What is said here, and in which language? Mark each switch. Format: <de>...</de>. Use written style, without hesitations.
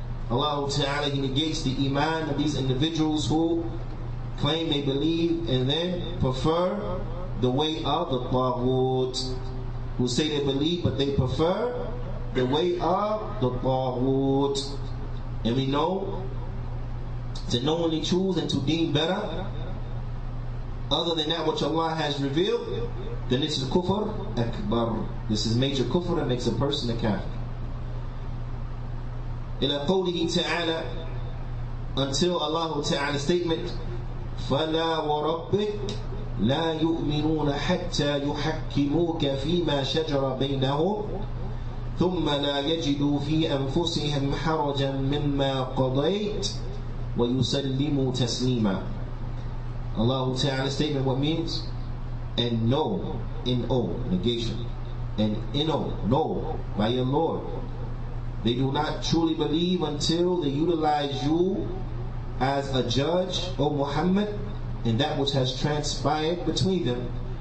<en>Allah Ta'ala, He negates the iman of these individuals who claim they believe and then prefer the way of the Taghut, who say they believe but they prefer the way of the Taghut. And we know to knowingly choose and to deem better other than that which Allah has revealed, then this is kufr akbar. This is major kufr that makes a person a kafir.</en> <ar>Ila qawlihi ta'ala,</ar> <en>until Allah Ta'ala's statement,</en> <ar>فَلَا وَرَبِّكَ لَا يُؤْمِنُونَ حَتَّى يُحَكِّمُوكَ فِي مَا شَجَرَ بَيْنَهُمْ ثُمَّ لَا يَجِدُوا فِي أَنفُسِهِمْ حَرَجًا مِمَّا قَضَيْتَ وَيُسَلِّمُوا تَسْلِيمًا.</ar> <en>Allah Ta'ala's statement, what means? And know, N-O, negation. And N-O, know, by your Lord. They do not truly believe until they utilize you as a judge, O Muhammad, in that which has transpired between them.</en>